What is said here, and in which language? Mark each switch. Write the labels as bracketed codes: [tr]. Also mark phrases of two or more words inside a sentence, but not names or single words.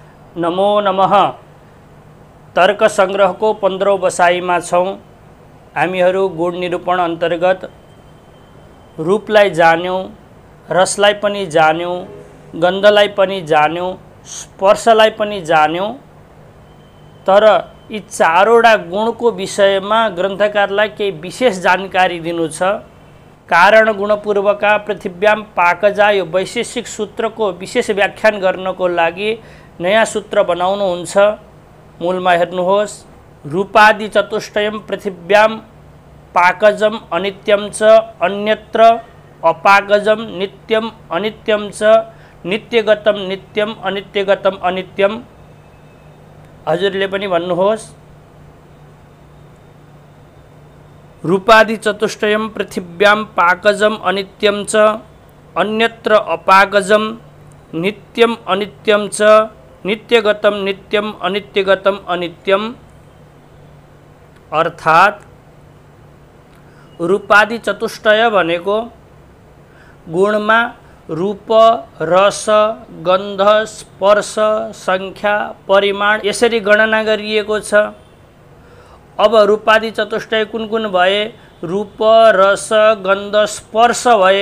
[sa] नमो नमः। [ne] तर्क संग्रह को 15औं बसाइमा छौं। हामीहरू गुण निरूपण अन्तर्गत रूपलाई जान्यौं, रसलाई पनि जान्यौं, गन्धलाई पनि जान्यौं, स्पर्शलाई पनि जान्यौं। तर यी चारवटा गुणको विषयमा ग्रन्थकारलाई केही विशेष जानकारी दिनु छ। [sa] कारण गुणपूर्वका पृथिव्याम पाकजा [ne] यो वैशेषिक सूत्रको विशेष व्याख्यान गर्नको लागि नयाँ सूत्र बनाउनुहुन्छ। मूलमा हेर्नुहोस्, [sa] रूपादि चतुष्टयम पृथिव्याम पाकजम अनित्यम च अन्यत्र अपाकजम नित्यम अनित्यम च नित्यगतम नित्यम अनित्यगतम अनित्यम। [ne] हजुरले पनि भन्नुहोस्, [sa] रूपादि चतुष्टयम पृथिव्याम पाकजम अनित्यम च अन्यत्र अपाकजम नित्यम अनित्यम च नित्यगतम नित्यम अनित्यगतम अनित्यम। [ne] अर्थात् रूपादि चतुष्टय भनेको गुणमा रूप, रस, गन्ध, स्पर्श, संख्या, परिमाण यसरी गणना गरिएको छ। अब रूपादि चतुष्टय कुन कुन भए? रूप, रस, गन्ध, स्पर्श भए।